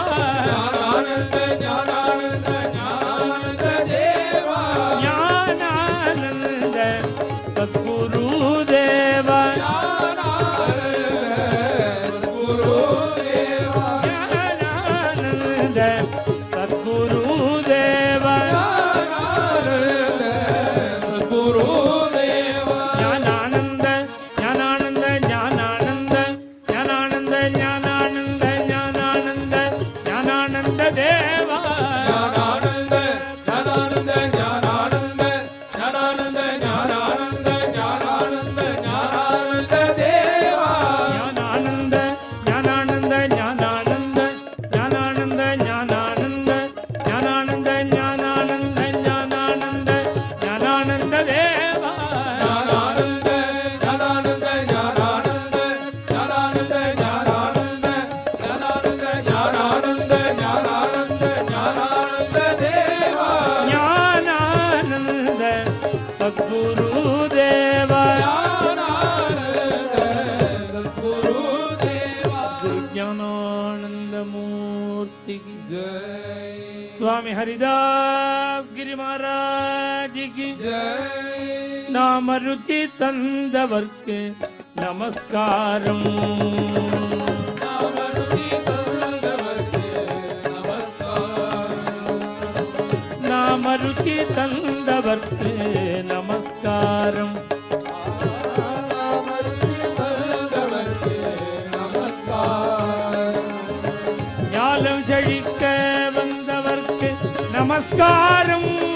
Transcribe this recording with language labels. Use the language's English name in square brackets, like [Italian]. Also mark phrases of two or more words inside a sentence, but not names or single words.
[Tamil] ஞானானந்த ஞானானந்த ஞானானந்த தேவா ஞானானந்த சத்குரு தேவா ஞானானந்த சத்குரு தேவா ஞானானந்த ஞானானந்த ஞானானந்த ஞானானந்த ஞானானந்த ஞானானந்த ஞானானந்த தேவா ஞானானந்த ஞானானந்த ஞானானந்த ஞானானந்த ஞானானந்த ஞானானந்த ஞானானந்த ஞானானந்த ஞானானந்த தேவா ஞானானந்த சத்குரு தேவா குரு ஞானானந்த மூர்த்தி [Hindi] की स्वामी हरिदास गिरि महाराज की [Tamil] நாம ருச்சி தந்தவர்க்கு நமஸ்காரம் நாம ருச்சி தந்தவர்க்கு நமஸ்காரம் ஞானம் செழிக்க வந்தவர்க்கு நமஸ்காரம்